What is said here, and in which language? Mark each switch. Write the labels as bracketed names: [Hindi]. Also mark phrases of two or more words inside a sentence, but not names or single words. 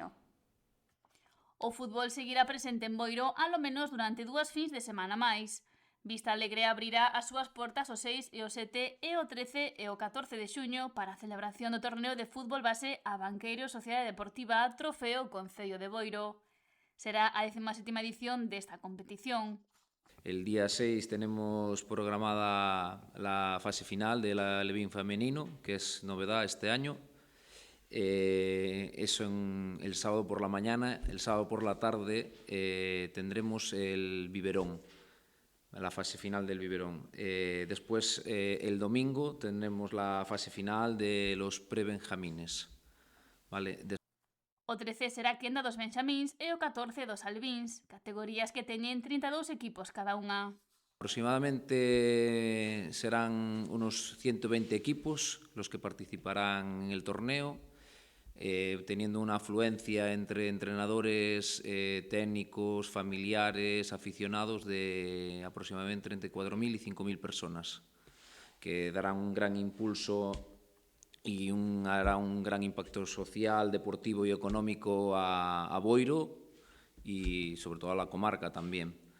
[Galician] O fútbol seguirá presente en Boiro alo menos durante 2 fins de semana máis. Vista Alegre abrirá as súas portas o 6 e o 7 e o 13 e o 14 de xuño para a celebración do torneo de fútbol base Abanqueiro Sociedade Deportiva Trofeo Concello de Boiro. Será a 17ª edición desta competición. [Spanish] El día 6 tenemos programada la fase final del Alevín femenino, que es novedad este año. Eso el sábado por la mañana. El sábado por la tarde tendremos el biberón, la fase final del biberón. Después, el domingo, tendremos la fase final de los prebenjamines. ¿Vale? [Galician] O 13 será quenda dos benxamíns e o 14 dos alevins, categorías que teñen 32 equipos cada unha. [Spanish] Aproximadamente serán unos 120 equipos los que participarán en el torneo, teniendo una afluencia entre entrenadores, técnicos, familiares, aficionados de aproximadamente entre 4.000 y 5.000 personas, que darán un gran impulso y hará un gran impacto social, deportivo y económico a Boiro y sobre todo a la comarca también.